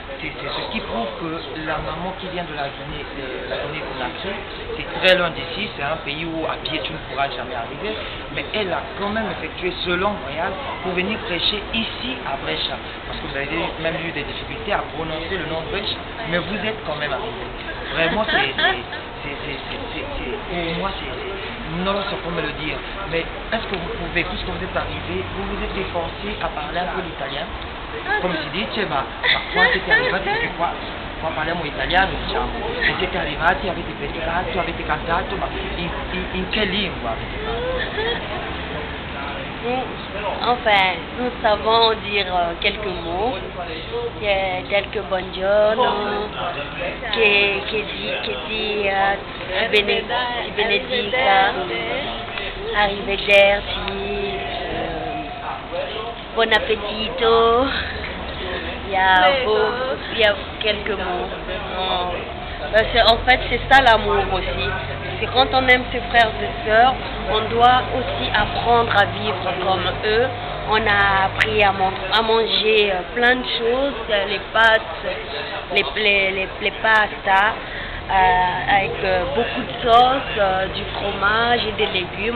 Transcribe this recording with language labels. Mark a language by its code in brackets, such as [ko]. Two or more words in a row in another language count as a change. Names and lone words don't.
[fr] C'est ce qui prouve que la maman qui vient de la Guinée-Conakry, c'est très loin d'ici, c'est un pays où à pied tu ne pourras jamais arriver, mais elle a quand même effectué ce long voyage pour venir prêcher ici à Brescia, parce que vous avez même eu des difficultés à prononcer le nom de Brescia, mais vous êtes quand même arrivé. Vraiment, pour moi, [it] non so come le dire, [fr] mais est-ce que vous pouvez, puisque vous êtes arrivé, vous vous êtes efforcé à parler un peu l'italien? [it] Come si dice, ma quando siete arrivati, perché qua parliamo italiano, diciamo, e siete arrivati, avete predicato, avete cantato, ma in che lingua avete fatto? [fr] Enfin, nous savons dire quelques mots, tels que buongiorno, [it] che benedica, [fr] arrivederci, bon appetito. Il y a quelques mots. En fait, c'est ça l'amour aussi. C'est quand on aime ses frères et sœurs, on doit aussi apprendre à vivre comme eux. On a appris à manger plein de choses, les pâtes, les pastas, avec beaucoup de sauce, du fromage et des légumes.